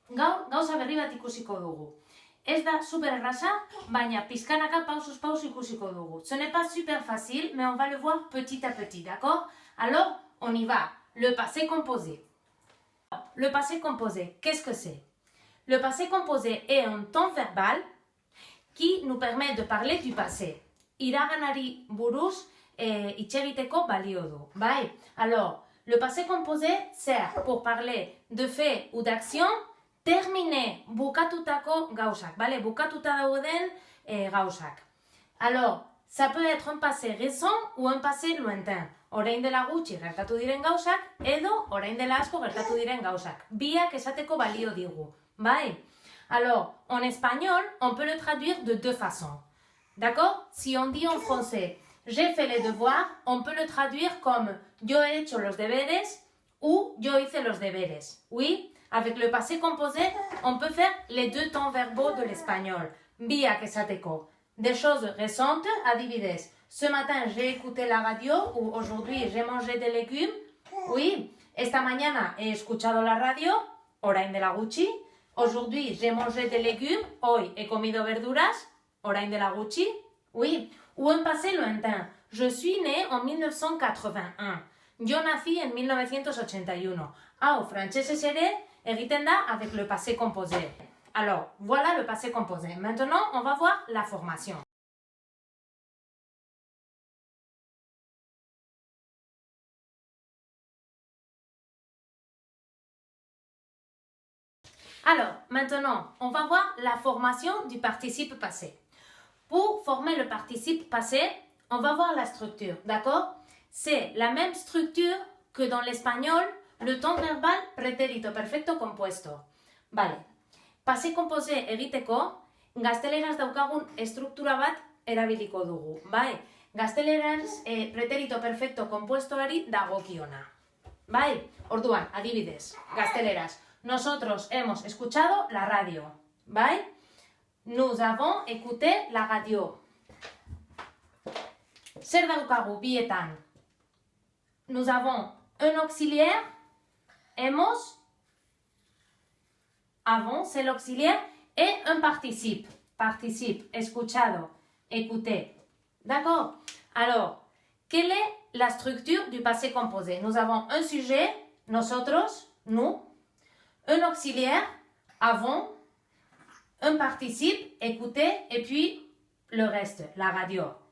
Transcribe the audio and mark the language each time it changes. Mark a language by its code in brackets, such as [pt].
[eu] Gaur, gauza berri bat ikusiko dugu. Ez da super erraza, baina pizkanaka pausuz paus ikusiko dugu. [fr] Ce n'est pas super facile, mais on va le voir petit à petit, d'accord? Alors, on y va. Le passé composé. Le passé composé, qu'est-ce que c'est? Le passé composé est un temps verbal qui nous permet de parler du passé. [eu] Iraganari buruz hitz egiteko balio du. Bai? [fr] Alors, le passé composé sert pour parler de faits ou d'actions terminés, [eu] bukatutako gauzak. [es] Vale? [eu] Bukatuta dauden gauzak. [fr] Alors, ça peut être un passé récent ou un passé lointain. [eu] Orain dela gutxi gertatu diren gauzak edo orain dela asko gertatu diren gauzak. Biak esateko balio digu. Bai? [fr] Alors, en espagnol, on peut le traduire de deux façons. D'accord? Si on dit en français « j'ai fait les devoirs », on peut le traduire comme « [es] yo he hecho los deberes [fr] » ou « [es] yo hice los deberes [fr] ». Oui? Avec le passé composé, on peut faire les deux temps verbaux de l'espagnol. [eu] Biak esateko. [fr] Des choses récentes, [eu] adibidez. [fr] Ce matin, j'ai écouté la radio ou aujourd'hui, j'ai mangé des légumes. Oui? [es] Esta mañana he escuchado la radio, [eu] orain dela gutxi. [fr] Aujourd'hui, j'ai mangé des légumes. [es] Hoy he comido verduras. [eu] Orain dela gutxi. [es] Oui. [fr] Ou un passé lointain. Je suis né en 1981. [es] Yo nací en 1981. [eu] Hau, frantsesez ere, egiten da [fr] avec le passé composé. Alors, voilà le passé composé. Maintenant, on va voir la formation. Alors, maintenant, on va voir la formation du participe passé. Pour former le participe passé, on va voir la structure, d'accord? C'est la même structure que dans l'espagnol, le temps verbal pretérito perfecto compuesto. [es] Vale. [eu] Passé composé egiteko, gazteleraz daukagun estruktura bat erabiliko dugu. Bai? Gazteleraz pretérito perfecto compuestoari dagokiona. Bai? Orduan, adibidez, gazteleraz. [es] Nosotros hemos escuchado la radio. [eu] Bai? [fr] Nous avons écouté la radio. [eu] Zer daukagu bietan? [fr] Nous avons un auxiliaire. Hemos. Avons, c'est l'auxiliaire. Et un participe. Participe, escuchado, écouté. D'accord? Alors, quelle est la structure du passé composé? Nous avons un sujet, nosotros, nous. Un auxiliaire, avons. Un participe, écouter, et puis le reste, la radio.